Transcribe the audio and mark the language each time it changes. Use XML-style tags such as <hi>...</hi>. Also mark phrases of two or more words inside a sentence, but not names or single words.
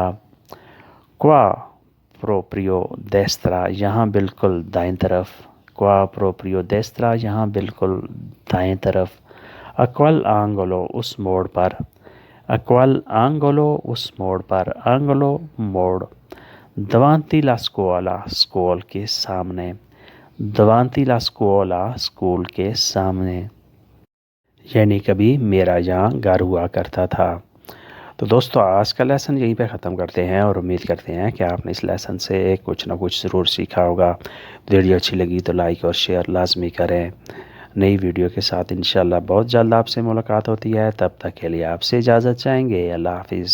<it>qua proprio destra،</it> <ur>یہاں بالکل دائیں طرف۔</ur> <it>qua proprio destra،</it> <ur>یہاں بالکل دائیں طرف۔</ur> <it>a quel angolo،</it> <ur>اس موڑ پر۔</ur> <it>a quel angolo،</it> <ur>اس موڑ پر۔</ur> <it>angolo موڑ۔ davanti la scuola،</it> <ur>اسکول کے سامنے۔</ur> <it>davanti la scuola،</it> <ur>اسکول کے سامنے یعنی کبھی میرا یہاں گھر ہوا کرتا تھا۔ تو دوستو آج کا لیسن یہیں پہ ختم کرتے ہیں، اور امید کرتے ہیں کہ آپ نے اس لیسن سے کچھ نہ کچھ ضرور سیکھا ہوگا۔ ویڈیو اچھی لگی تو لائک اور شیئر لازمی کریں۔ نئی ویڈیو کے ساتھ انشاءاللہ بہت جلد آپ سے ملاقات ہوتی ہے، تب تک کے لیے آپ سے اجازت چاہیں گے۔</ur>